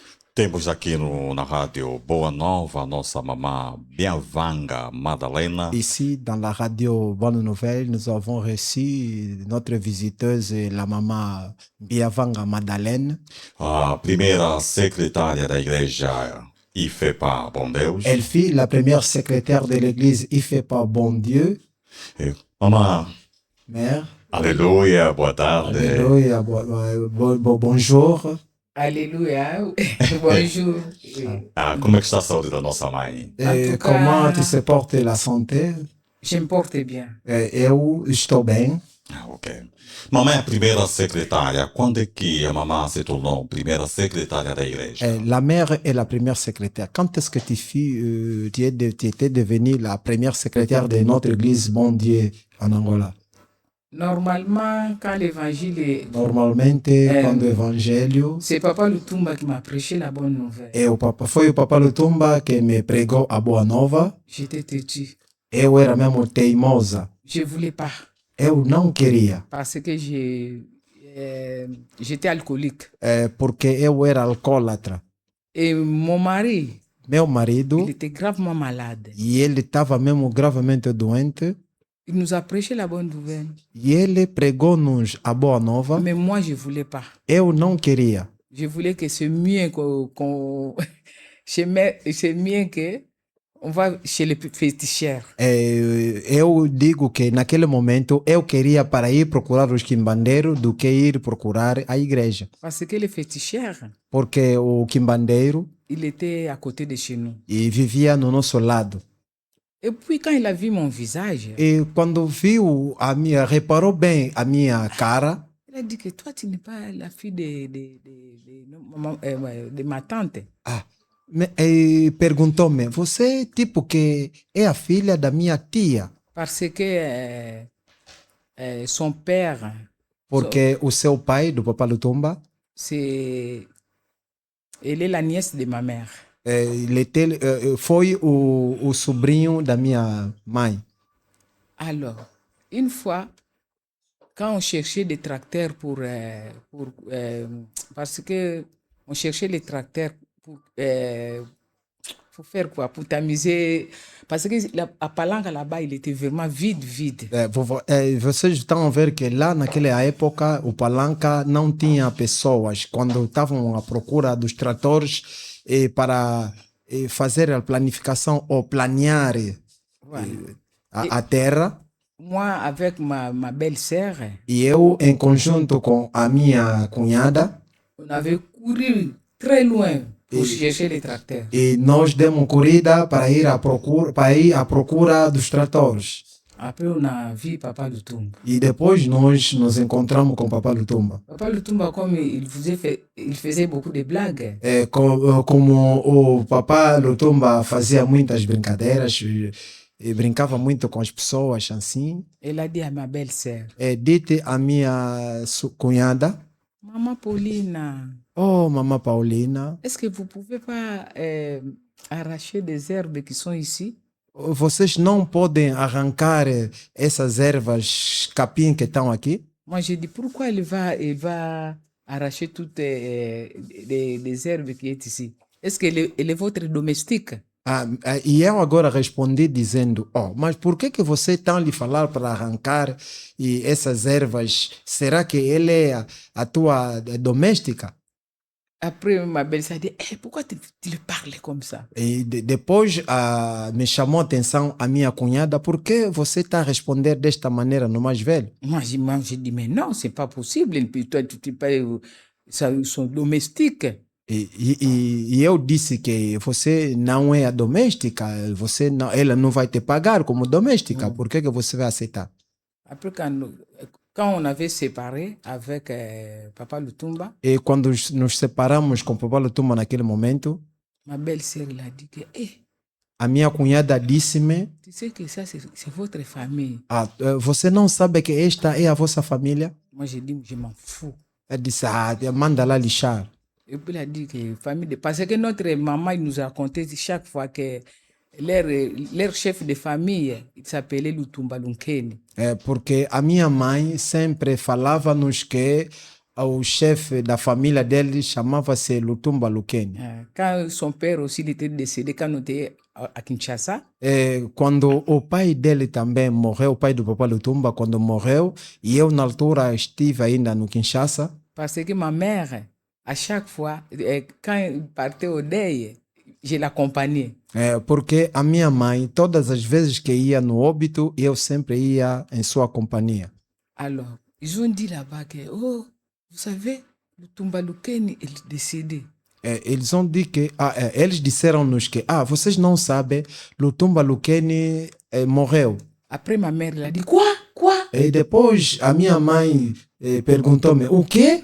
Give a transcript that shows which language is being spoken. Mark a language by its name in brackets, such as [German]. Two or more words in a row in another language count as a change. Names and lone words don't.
[Portuguese] Temos aqui na rádio Boa Nova a nossa mamã Biavanga Madalena. [French] Ici, dans la radio Bonne Nouvelle, nous avons reçu notre visiteuse, la maman Biavanga Madalene. [Portuguese] A primeira secretária da igreja IFEPA Bom Deus. [French] Elle fut la première secrétaire de l'église IFEPA Bon Dieu. [Portuguese] Mamã, [French] Mère. [Portuguese] aleluia, boa tarde. [French] Alléluia, bonjour. Alléluia, bonjour. [Portuguese] Como é que está a saúde da nossa mãe? [French] Et tout comment cas, tu se portes la santé? Je me porte bien. [Portuguese] Eu estou bem. Ok. Mamãe é a primeira secretária. Quando é que a mamã se tornou primeira secretária da igreja? [French] La mère est la première secrétaire. Quand est-ce que tu étais devenue la première secrétaire de notre église Bon Dieu en Angola? Normalement, quand l'évangile est... [Portuguese] Normalmente, quando o evangelho... [French] C'est Papa Lutumba qui m'a prêché la bonne nouvelle. [Portuguese] Foi o Papa Lutumba que me pregou a boa nova. [French] J'étais têtu. [Portuguese] Eu era mesmo teimosa. [French] Je voulais pas. [Portuguese] Eu não queria. [French] Parce que j'étais alcoolique. [Portuguese] Porque eu era alcoólatra. [French] Et mon mari, [Portuguese] Meu marido, [French] il était gravement malade. [Portuguese] e ele estava mesmo gravemente doente. [French] Il nous a prêché la bonne nouvelle. [Portuguese] E ele pregou-nos a boa nova. [French] Mais moi, je voulais pas. [Portuguese] Eu não queria. [French] Je voulais que c'est mieux qu'on... c'est mieux que... On va chez les féticheurs. [Portuguese] Eu digo que naquele momento eu queria para ir procurar os quimbandeiros do que ir procurar a igreja. [French] Parce que les féticheurs, [Portuguese] Porque o quimbandeiro [French] il était à côté de chez nous. [Portuguese] vivia no nosso lado. [French] Et puis quand il a vu mon visage, [Portuguese] E quando viu reparou bem a minha cara, [French] il a dit que toi, tu n'es pas la fille de ma tante. [Portuguese] Perguntou-me, você tipo que é a filha da minha tia? [French] Parce que son père, [Portuguese] Porque o seu pai, do Papa Lutumba, [French] elle est la nièce de ma mère. [Portuguese] Foi o sobrinho da minha mãe. [French] Alors, une fois, quand on cherchait des tracteurs parce que on cherchait les tracteurs pour faire quoi? Pour tamiser. Parce que la palanca là-bas, il était vraiment vide. [Portuguese] Vocês estão a ver que lá naquela época o palanca não tinha pessoas. Quando estavam à procura dos tratores para fazer a planificação ou planear a terra. [French] Moi, avec ma belle-sœur, [Portuguese] e eu, em conjunto com a minha cunhada, [French] on avait couru très loin pour chercher les tracteurs. [Portuguese] E nós demos corrida para ir à procura dos tratores. [French] Après, on a vu Papa Lutumba. [Portuguese] E depois nós nos encontramos com Papa Lutumba. [French] Papa Lutumba, comme il faisait beaucoup de blagues. [Portuguese] Como o Papa Lutumba fazia muitas brincadeiras e brincava muito com as pessoas assim. [French] Elle a dit à ma belle-sœur. [Portuguese] Dite à minha cunhada. [French] Maman Paulina. Oh, Maman Paulina. Est-ce que vous pouvez pas arracher des herbes qui sont ici? [Portuguese] Vocês não podem arrancar essas ervas capim que estão aqui? [French] Moi, j'ai dit, pourquoi il va arracher toutes les herbes qui sont ici? Est-ce qu'elle est votre domestique? [Portuguese] E eu agora respondi dizendo, mas por que você está lhe falar para arrancar essas ervas? Será que ele é a tua doméstica? [French] Après, ma belle-sœur a dit, pourquoi tu lui parles comme ça? [Portuguese] E depois me chamou a atenção a minha cunhada, por que você está a responder desta maneira no mais velho? [French] Moi, j'ai dit, mais non, c'est pas possible. Et puis toi, tu parles, son domestique. [Portuguese] E eu disse que você não é a doméstica, ela não vai te pagar como doméstica, por que você vai aceitar? [French] Après, quand on avait séparé avec Papa Lutumba, [Portuguese] e quando nos separamos com Papa Lutumba naquele momento, [French] ma belle-sœur a dit que, [Portuguese] a minha cunhada disse-me, [French] tu sais que ça c'est votre famille. [Portuguese] Você não sabe que esta é a vossa família? [French] Moi, j'ai dit, je m'en fous. [Portuguese] Elle disse, manda lá lixar. [French] Et puis, il a dit que famille parce que notre maman nous a raconté chaque fois que leur chef de famille, il s'appelait Lutumba Lunkeni. [Portuguese] Porque a minha mãe sempre falava-nos que o chefe da família dele chamava-se Lutumba Lukeni. [French] Quand son père aussi il était décédé, quand on était à Kinshasa, [Portuguese] Quando o pai dele também morreu, o pai do Papa Lutumba, quando morreu, e eu na altura estive ainda no Kinshasa, [French] parce que ma mère, à chaque fois, quand il partait au deuil, je l'accompagnais. [Portuguese] porque a minha mãe, todas as vezes que ia no óbito, eu sempre ia em sua companhia. [French] Alors, ils ont dit là-bas que, oh, vous savez, Lutumba Lukeni, il est décédé. [Portuguese] Eles [French] ont dit que, [Portuguese] eles disseram-nos que, vocês não sabem, Lutumba Lukeni morreu. [French] Après, ma mère, elle a dit, quoi? [Portuguese] E depois a minha mãe perguntou-me, o quê?